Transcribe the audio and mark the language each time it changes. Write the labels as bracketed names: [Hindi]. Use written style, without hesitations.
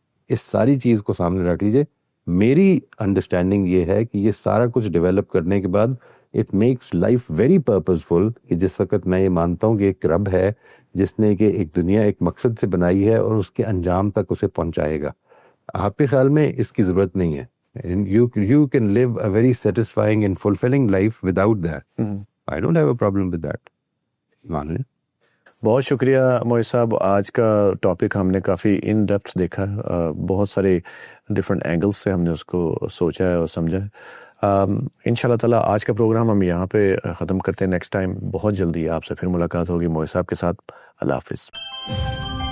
[Urdu] اس ساری چیز کو سامنے رکھ لیجئے. میری انڈرسٹینڈنگ یہ ہے کہ یہ سارا کچھ ڈیولپ کرنے کے بعد [English] it makes life very purposeful, [Urdu] کہ جس وقت میں یہ مانتا ہوں کہ ایک رب ہے جس نے کہ ایک دنیا ایک مقصد سے بنائی ہے اور اس کے انجام تک اسے پہنچائے گا. آپ کے خیال میں اس کی ضرورت نہیں ہے. [English] You can live a very satisfying and fulfilling life without that. I don't have a problem with that. [Urdu] مان لیں. بہت شکریہ موئی صاحب. آج کا ٹاپک ہم نے کافی ان ڈیپتھ دیکھا، بہت سارے ڈفرینٹ اینگلس سے ہم نے اس کو سوچا ہے اور سمجھا ہے. ان شاء اللہ تعالیٰ آج کا پروگرام ہم یہاں پہ ختم کرتے ہیں. نیکسٹ ٹائم بہت جلدی آپ سے پھر ملاقات ہوگی موئی صاحب کے ساتھ. اللہ حافظ.